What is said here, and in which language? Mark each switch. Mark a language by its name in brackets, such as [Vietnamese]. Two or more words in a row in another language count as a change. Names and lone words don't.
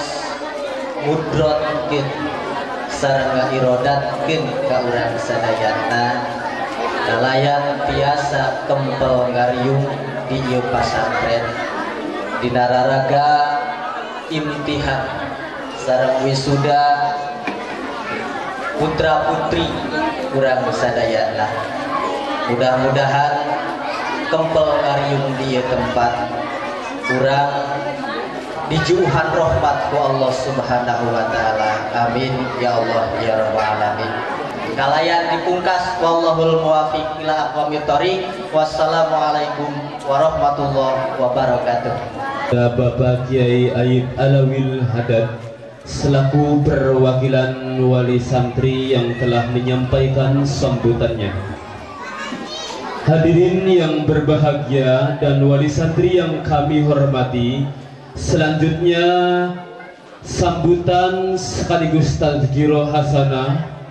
[Sundanese] mudrotkeun sareng ngairodatkeun ka urang sadayana nalayan tiasa kempel ngariung di ieu pasantren dina raraga imtihan sareng wisuda putra putri urang sadayana. Mudah-mudahan kempel ngariung di ieu tempat urang dijuuhan rahmat ku Allah [Arabic] سبحانه وتعالى. آمين يا الله يا رب العالمين. [Sundanese] Kalayan dipungkas [Arabic] والله الموفق إلى أقوم الطريق. والسلام عليكم ورحمة الله وبركاته. [Indonesian] Bapak Kiai Aib Alawil Hadad selaku perwakilan wali santri yang telah menyampaikan sambutannya. Hadirin yang berbahagia dan wali santri yang kami hormati, selanjutnya sambutan sekaligus [Arabic] تذكرة حسنة